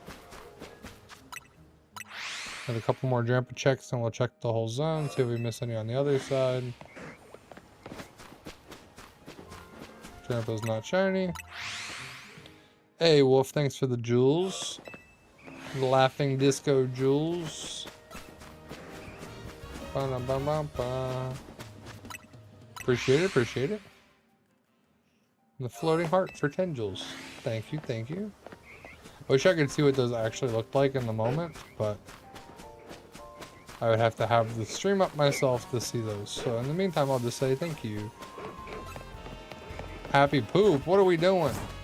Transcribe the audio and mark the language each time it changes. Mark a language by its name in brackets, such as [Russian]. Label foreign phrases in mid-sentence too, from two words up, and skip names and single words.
[English] Have a couple more Drampa checks and we'll check the whole zone, see if we miss any on the other side. Drampa's not shiny. Hey Wolf, thanks for the jewels. The laughing disco jewels. Ba-da-ba-ba-ba. Appreciate it, appreciate it. The floating heart for 10 jewels. Thank you, thank you. I wish I could see what those actually looked like in the moment, but I would have to have the stream up myself to see those. So in the meantime, I'll just say thank you. Happy poop, what are we doing?